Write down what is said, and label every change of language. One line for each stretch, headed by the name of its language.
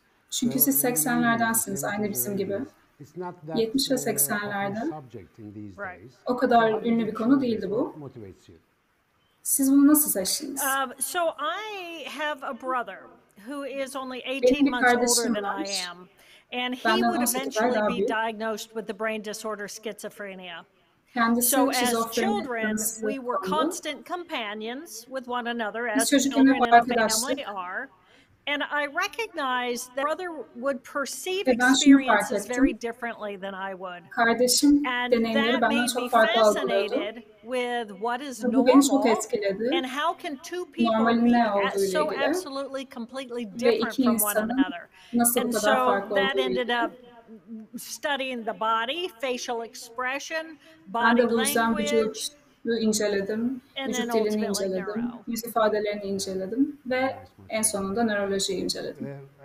Turkish: Çünkü siz 80'lerdensiniz, aynı bizim gibi. 70 ve 80'lerde o kadar ünlü bir konu değildi bu. Siz bunu nasıl seçtiniz?
English: So I have a brother who is only 18 months older than I am. And he would eventually be diagnosed with the brain disorder schizophrenia. So as children, we were constant companions with one another, as children in a family are. And I recognize that brother would perceive experiences very differently than I would. And that made me fascinated with what is normal and how can two people be so absolutely, completely different from one another. And so that ended up studying the body, facial expression, body language,
Turkish: inceledim, vücut dilini inceledim, yüz ifadelerini inceledim ve en sonunda nörolojiyi inceledim.